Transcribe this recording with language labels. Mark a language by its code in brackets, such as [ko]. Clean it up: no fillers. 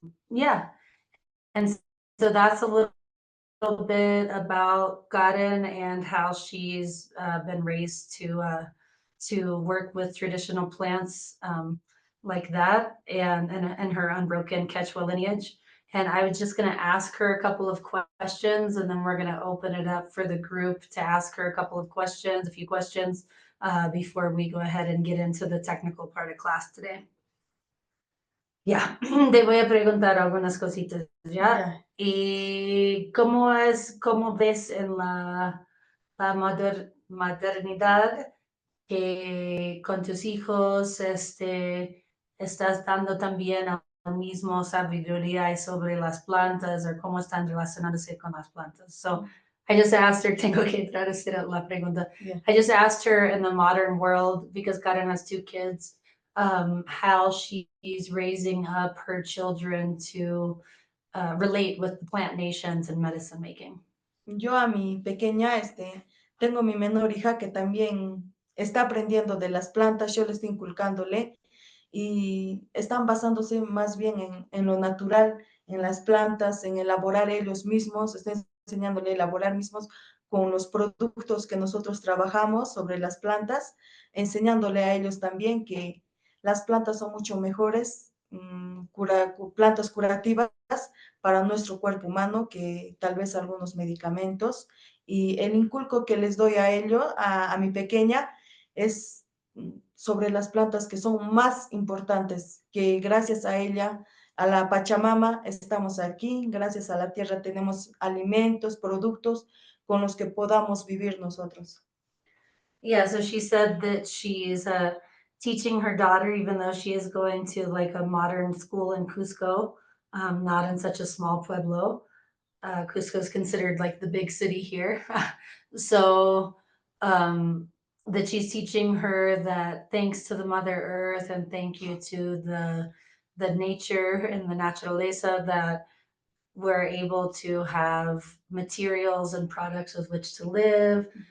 [en] Yeah. And so that's a little bit about Garen and how she's been raised to work with traditional plants, like that, and her unbroken Quechua lineage. And I was just going to ask her a couple of questions, and then we're going to open it up for the group to ask her a few questions, before we go ahead and get into the technical part of class today. [es] Ya, te voy a preguntar algunas cositas, ¿ya? Ya. ¿Y cómo ves en la maternidad que con tus hijos, estás dando también al mismo sabiduría sobre las plantas o cómo están relacionándose con las plantas? [en] So I just asked her, [es] tengo que traducir la pregunta. Ya. [en] I just asked her in the modern world, because Karen has two kids, how she's raising up her children to relate with the plant nations and medicine making. [es] Yo a mi pequeña, tengo mi menor hija que también está aprendiendo de las plantas, yo le estoy inculcándole y están basándose más bien en lo natural, en las plantas, en elaborar ellos mismos, estoy enseñándole a elaborar mismos con los productos que nosotros trabajamos sobre las plantas, enseñándole a ellos también que las plantas son mucho mejores, plantas curativas para nuestro cuerpo humano que tal vez algunos medicamentos. Y el inculco que les doy a ello, a mi pequeña, es sobre las plantas que son más importantes, que gracias a ella, a la Pachamama, estamos aquí, gracias a la tierra tenemos alimentos, productos con los que podamos vivir nosotros. [en] Yeah, so she said that she's teaching her daughter, even though she is going to like a modern school in Cusco, not in such a small pueblo. Cusco is considered like the big city here. So um, that she's teaching her that thanks to the Mother Earth and thank you to the nature and the naturaleza, that we're able to have materials and products with which to live.